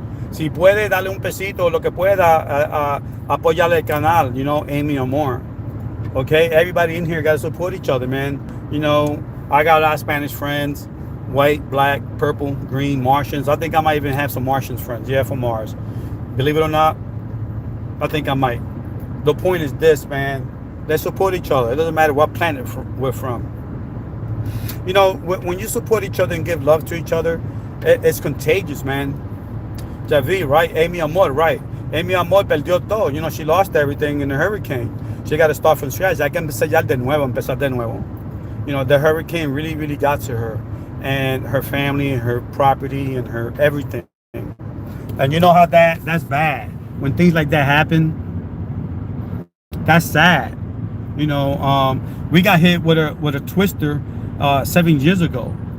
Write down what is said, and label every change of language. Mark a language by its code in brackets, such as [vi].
[es] Si puede, darle un pesito, lo que pueda, apoyarle el canal, Amy Amor. [en] Okay? Everybody in here got to support each other, man. I got a lot of Spanish friends. White, black, purple, green, Martians. I think I might even have some Martians friends. Yeah, from Mars. Believe it or not, I think I might. The point is this, man. Let's support each other. It doesn't matter what planet we're from. When you support each other and give love to each other, it's contagious, man. Javi, right? Amy Amor, right? Amy Amor [es] perdió todo. [en] She lost everything in the hurricane. She got to start from scratch. [es] Hay que empezar de nuevo. [en] The hurricane really, really got to her. And her family and her property and her everything. And you know how that's bad. When things like that happen, that's sad. We got hit with a twister 7 years ago.